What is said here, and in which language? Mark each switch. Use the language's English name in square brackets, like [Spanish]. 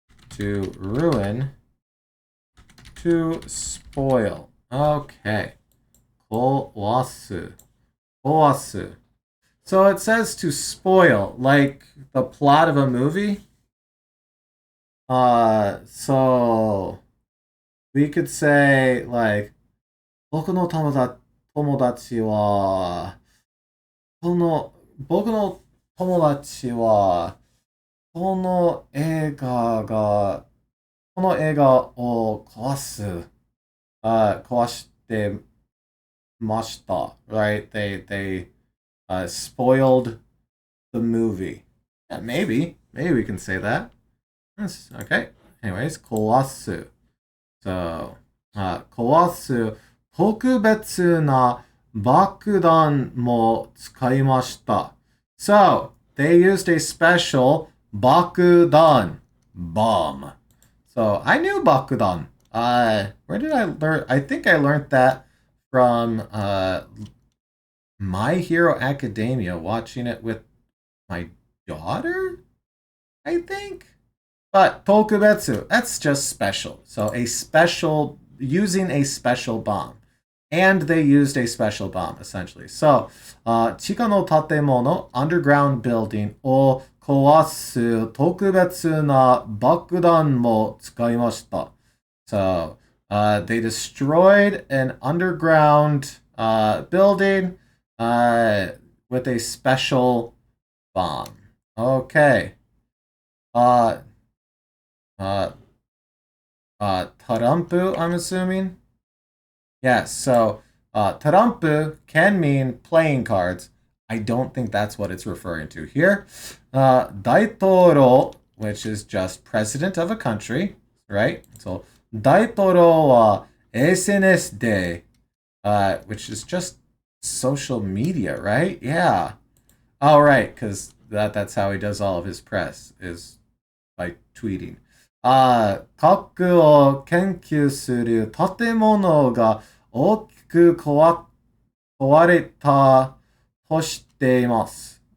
[English] To ruin. To spoil. Okay. Kowasu. Kowasu. So it says to spoil, like the plot of a movie. So we could say like, [Japanese] 僕の友達は、僕の友達は、この映画を壊してました。 [English] Right? They spoiled the movie. Yeah, maybe we can say that. Yes, okay. Anyways, 壊す. [Japanese] So, 壊す特別な爆弾も使いました. [English] So, they used a special 爆弾 bomb. So, I knew 爆弾.Where did I learn? I think I learned that from My Hero Academia, watching it with my daughter, I think. But tokubetsu, that's just special. So using a special bomb. And they used a special bomb, essentially. [Japanese] So, 地下の建物, [English] underground building [Japanese] を壊す特別な爆弾も使いました. [English] So, they destroyed an underground building with a special bomb. Okay. Tarampu, I'm assuming? Yes, so tarampu can mean playing cards. I don't think that's what it's referring to here. Daitoro, which is just president of a country, right? So, Daitoro wa SNS de which is just social media, right? Yeah. Oh, right, because that's how he does all of his press is by tweeting. [Japanese] 核を研究する建物が大きく壊れたとしています。